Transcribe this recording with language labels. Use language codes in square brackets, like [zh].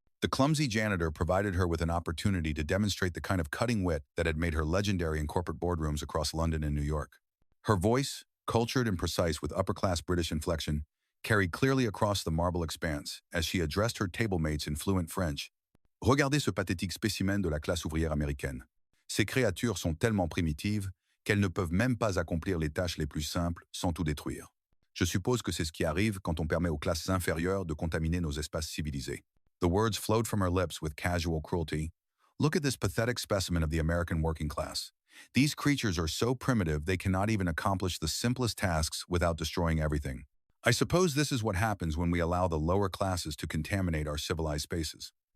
[en] The clumsy janitor provided her with an opportunity to demonstrate the kind of cutting wit that had made her legendary in corporate boardrooms across London and New York. Her voice, cultured and precise with upper-class British inflection, carried clearly across the marble expanse as she addressed her tablemates in fluent French. [fr] Regardez ce pathétique spécimen de la classe ouvrière américaine. Ces créatures sont tellement primitives qu'elles ne peuvent même pas accomplir les tâches les plus simples sans tout détruire. Je suppose que c'est ce qui arrive quand on permet aux classes inférieures de contaminer nos espaces civilisés. [en] The words flowed from her lips with casual cruelty. Look at this pathetic specimen of the American working class. These creatures are so primitive they cannot even accomplish the simplest tasks without destroying everything. I suppose this is what happens when we allow the lower classes to contaminate our civilized spaces.